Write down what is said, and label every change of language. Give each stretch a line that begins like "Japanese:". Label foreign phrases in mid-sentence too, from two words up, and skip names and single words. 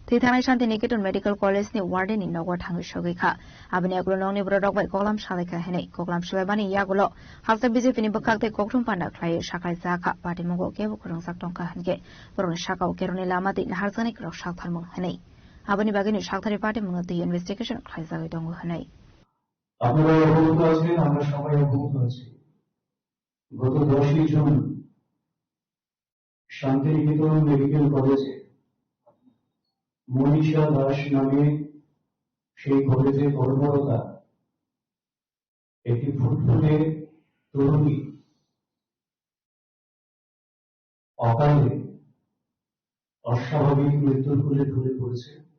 Kok Borok: थैथानाय शान्तिनिकेतन मेडिकल कलेजनि वार्डेननि नगर थाङो सगैखा आबनि आगुलो नंनि ब्रदकबाय गगलाम सालायखा हेनै गगलाम सलायबानि यागुलो हालसा बिजेपिनि बखाखते गगथुम पान्डा ख्लाय साखाय जाखा पार्टी मंगो केबो खरंसाक टंका हनगे बरन साकाव केरनि लामाति हारसानि क्रक साकथारमु हेनै आबनि बागैनि साकथारि पार्टी मंगो ति इनभेस्टिगेशन ख्लाय जागै दङ हेनै
Bangla: আপনারা অবগত আছেন আমরা সবাই অবগত আছি গত 10 জুন শান্তিনিকেতন মেডিকেল কলেজে মনীষা দাস নামে সেই কলেজে কর্মরতা একটি ফুটফুটে তরুণী অকালে অস্বাভাবিক মৃত্যুর কোলে ঢলে পড়েছে।